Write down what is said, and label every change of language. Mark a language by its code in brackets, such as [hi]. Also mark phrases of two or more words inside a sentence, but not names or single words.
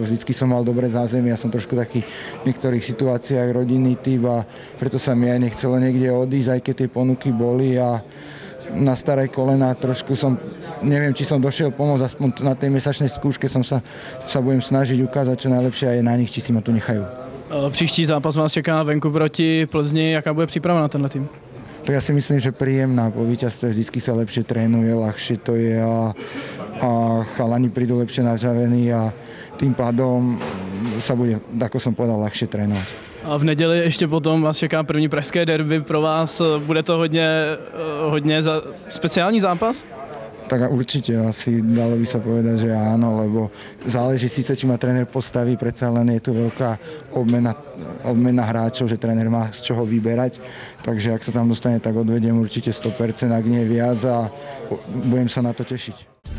[sk] Vždycky som mal dobré zázemie, ja som trošku taký v niektorých situáciách rodinný typ a preto sa mi aj nechcelo niekde odísť, aj keď tie ponuky boli a na staré kolena trošku neviem, či som došiel pomôcť, aspoň na tej mesačnej skúške sa budem snažiť ukázať čo najlepšie a je na nich, či si ma tu nechajú. [cs] Příští zápas vás čeká venku proti Plzni, jaká bude příprava na tenhle tým? [sk] Tak ja si myslím, že príjemná. Po víťazstve vždycky sa lepšie trénuje, ľahšie to je a chalani prídu lepšie nažavení a tým pádom sa bude, ako som povedal, ľahšie trénovať. [cs] A v neděli ještě potom vás čeká první pražské derby. Pro vás bude to hodně speciální zápas? [sk] Tak určite, asi dalo by sa povedať, že áno, lebo záleží síce, či ma tréner postaví, predsa len je tu veľká obmena hráčov, že tréner má z čoho vyberať, takže ak sa tam dostane, tak odvediem určite 100%, ak nie viac a budem sa na to tešiť.